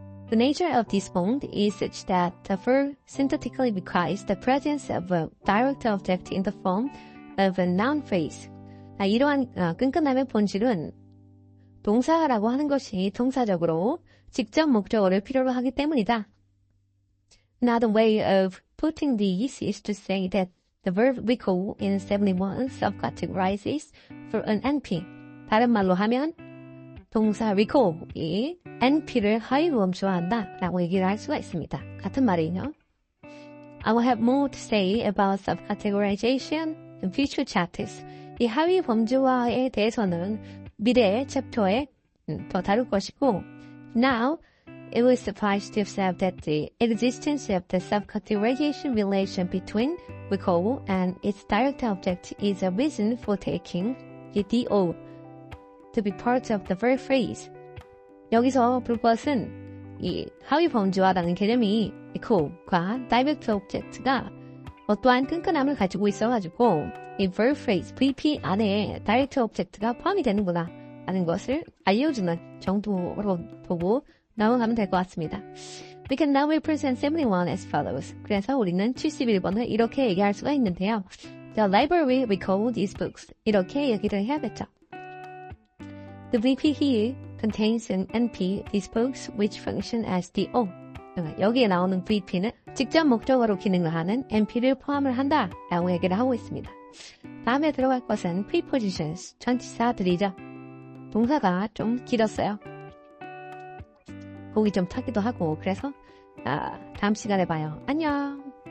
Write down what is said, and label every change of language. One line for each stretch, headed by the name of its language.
English: The nature of this bond is such that the verb synthetically requires the presence of a direct object in the form of a noun phrase.
Korean: 이러한 끈끈함의 본질은 동사라고 하는 것이 동사적으로 직접 목적어를 필요로 하기 때문이다.
English: Another way of putting this is to say that the verb recall in 71 subcategorizes for an NP.
Korean: 다른 말로 하면 동사 recall이 NP를 하위범주화한다 라고 얘기를 할 수가 있습니다. 같은 말이죠.
English: I will have more to say about subcategorization in future chapters.
Korean: 이 하위범주화에 대해서는 미래의 챕터에 더 다룰 것이고
English: Now, it will suffice to observe that the existence of the subcategorization relation between recall and its direct object is a reason for taking the DO to be part of the verb phrase.
Korean: 여기서 볼 것은 이 하위범주화라는 개념이 recall과 direct object가 어떠한 끈끈함을 가지고 있어가지고 이 verb phrase, VP 안에 direct object가 포함이 되는구나 라는 것을 알려주는 정도로 보고 넘어가면 될 것 같습니다.
English: We can now represent 71 as follows.
Korean: 그래서 우리는 71번을 이렇게 얘기할 수가 있는데요.
English: The library recalled these books.
Korean: 이렇게 얘기를 해야겠죠.
English: The VP here contains an NP, these books, which function as the O.
Korean: 여기에 나오는 VP는 직접 목적어로 기능을 하는 NP를 포함을 한다 라고 얘기를 하고 있습니다. 다음에 들어갈 것은 prepositions, 전치사들이죠. 동사가 좀 길었어요. 목이 좀 타기도 하고 그래서 다음 시간에 봐요. 안녕.